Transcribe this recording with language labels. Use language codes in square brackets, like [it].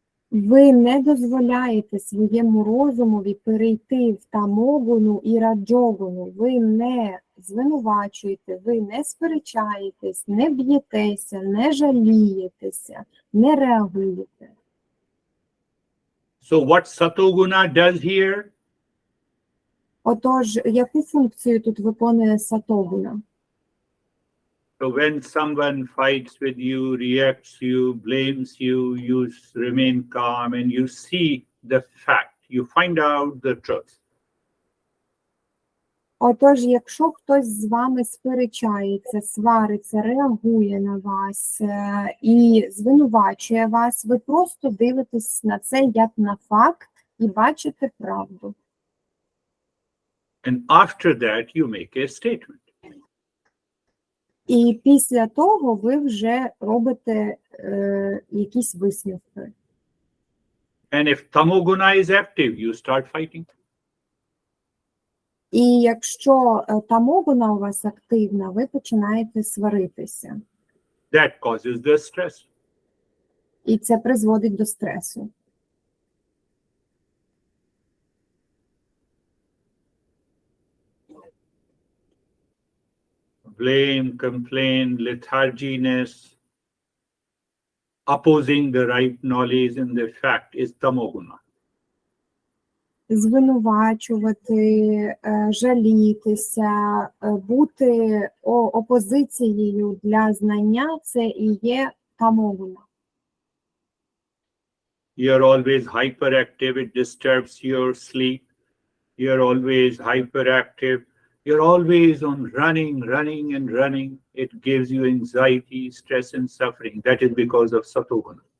[uk] Ви не дозволяєте своєму розумові перейти в тамогуну і раджогуну. Ви не звинувачуєте, ви не сперечаєтесь, не б'єтеся, не жалієтеся, не реагуєте. [en] So what satoguna does here? [uk] Отож, яку функцію тут виконує сатогуна? [en] So when someone fights with you, reacts you, blames you, you remain calm and you see the fact. You find out the truth. [uk] Отож, якщо хтось з вами сперечається, свариться, реагує на вас і звинувачує вас, ви просто дивитесь на це як на факт і бачите правду. [en] And after that, you make a statement. [uk] І після того ви вже робите якісь висновки. [en] And if tamoguna is active, you start fighting. [uk] І якщо тамогуна у вас активна, ви починаєте сваритися. [en] That causes the stress. [uk] І це призводить до стресу. [en] Blame, complain, letharginess, opposing the right knowledge and the fact is tamoguna. [uk] Звинувачувати, жалітися, бути опозицією для знання – це і є тамогуна. [en] You're always hyperactive, it disturbs your sleep. You're always hyperactive. You're always on running and running. It gives you anxiety, stress, and suffering. That is because of satoguna.